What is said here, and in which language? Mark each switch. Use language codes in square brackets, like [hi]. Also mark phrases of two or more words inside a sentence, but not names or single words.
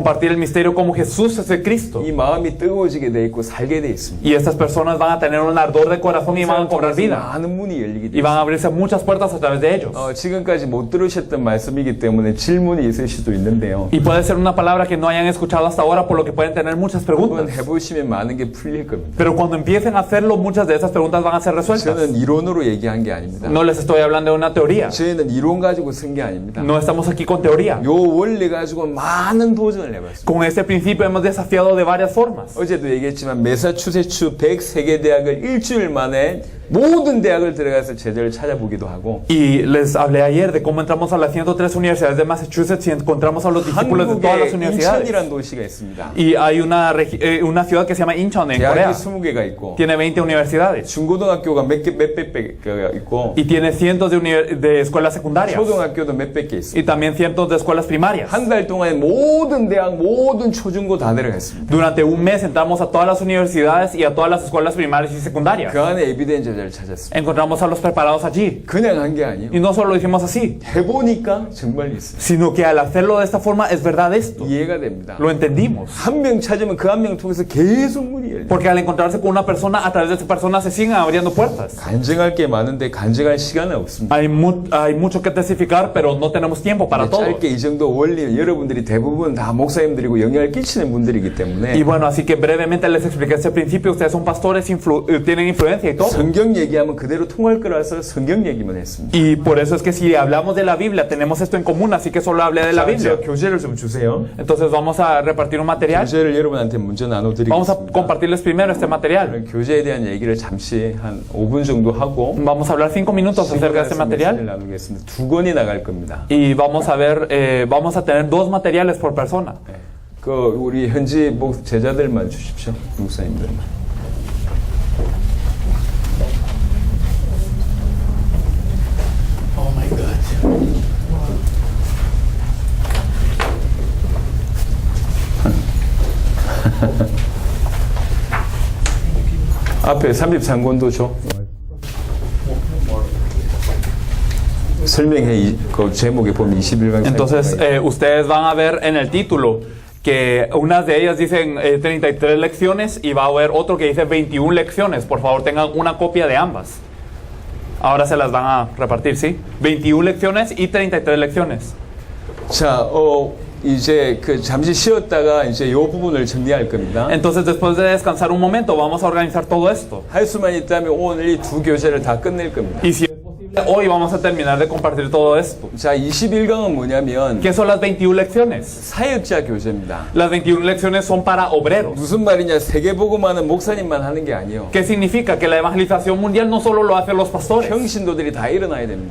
[es] Compartir el misterio como Jesús es el Cristo. [ko] 이 마음이 뜨거워지게 돼 있고 살게 돼 있습니다. [es] Y estas personas van a tener un ardor de corazón y van a cobrar vida. [ko] 많은 문이 열리게 [es] Y [ko] 돼요. [es] van a abrirse muchas puertas a través de ellos. [ko] 지금까지 못 들으셨던 말씀이기 때문에 질문이 있을 수도 있는데요. [es] Y puede ser una palabra que no hayan escuchado hasta ahora, por lo que pueden tener muchas [ko] 한번 [es] preguntas. [ko] 해보시면 많은 게 풀릴 겁니다. [es] Pero cuando empiecen a hacerlo, muchas de esas preguntas van a ser resueltas. [ko] 저는 이론으로 얘기한 게 아닙니다. [es] No les estoy hablando de una teoría. [ko] 저희는 이론 가지고 쓴 게 아닙니다. [es] No estamos aquí con teoría. [ko] 요 원리 가지고 많은 도전을 해봤습니다. [es] Con este principio hemos desafiado de varias formas. [ko] 어제도 얘기했지만 매사추세츠 103개 대학을 일주일 만에 모든 대학을 들어가서 제자를 찾아보기도 하고 [es] Y les hablé ayer de cómo entramos a las 103 universidades de Massachusetts y encontramos a los discípulos de todas las [ko] 한국에 [es] universidades. [ko] 인천이라는 도시가 있습니다. [es] Y hay una ciudad que se llama Incheon en Corea. [ko] 대학이 20개가 있고 [es] Tiene 20 universidades. [ko] 중고등학교가 몇백 개가 있고 [es] Y tiene cientos de escuelas secundarias. [ko] 초등학교도 몇백 개 있어요. [es] Y también cientos de escuelas primarias. [ko] 한 달 동안에 모든 대학, 모든 초중고 다 내려갔습니다. [es] Durante un mes entramos a todas las universidades y a todas las escuelas primarias y secundarias. [ko] 그 안에 에비덴 제자를 찾았습니다. [es] Encontramos a los preparados allí. [ko] 그냥 한 게 아니에요. [es] Y no solo lo hicimos así, [ko] 해보니까 정말 있어요. [es] sino que al hacerlo de esta forma es verdad esto. [ko] 이해가 됩니다. [es] Lo entendimos. [ko] 한 명 찾으면 그 한 명 통해서 계속 문이 열려요. [es] Porque al encontrarse con una persona, a través de esa persona se siguen abriendo puertas. [ko] 간증할 게 많은데 간증할 시간은 없습니다. [es] Hay mucho que testificar, pero no tenemos tiempo para todo. [ko] 짧게 이 정도 원리 여러분들이 대부분 다 목사님들이고 영향을 끼치는 분들이기 때문에 [es] Y bueno, así que brevemente les expliqué este principio. Ustedes son pastores, tienen influencia y todo. [ko] 성경 얘기하면 그대로 통할 거라서 성경 얘기만 했습니다. [es] Y por eso es que si hablamos de la Biblia, tenemos esto en común, así que solo hablé de la Biblia. [ko] 자, 교재를 좀 주세요. [es] Entonces vamos a repartir un material. [ko] 교재를 여러분한테 먼저 [es] Vamos a [ko] 나눠드리겠습니다. [es] compartirles primero este material. [ko] 교재에 대한 얘기를 잠시 한 5분 정도 하고 [es] Vamos a hablar 5 minutos acerca de este material. [ko] 나누겠습니다. 2권이 나갈 겁니다. [es] Y vamos a ver, vamos a tener 2 materiales por persona. [ko] 그 우리 현지 제자들만 주십시오. 목사님들만. [en] Oh my God. [ko] 앞에 33권도 줘. 설명해. 그 제목에 보면 21강. [es] Entonces, ustedes van a ver en el título que unas de ellas dicen 33 lecciones y va a haber otro que dice 21 lecciones. Por favor, tengan una copia de ambas. Ahora se las van a repartir, ¿sí? 21 lecciones y 33 lecciones. [ko] 자, 이제 그 잠시 쉬었다가 이제 요 부분을 정리할 겁니다. [es] Entonces, después de descansar un momento, vamos a organizar todo esto. [ko] 할 수만 있다면 오늘 이 두 교재를 다 끝낼 겁니다. [es] Y si es posible, hoy vamos a terminar de compartir todo esto. [ko] 자, 21강은 뭐냐면 [es] ¿Qué son las 21 lecciones? [ko] 사역자 교재입니다. [es] Las 21 lecciones son para obreros. [ko] 무슨 말이냐? 세계복음화는 목사님만 하는 게 아니에요. [es] ¿Qué significa? Que la evangelización mundial no solo lo hacen los pastores. [ko] 평신도들이 다 일어나야 됩니다.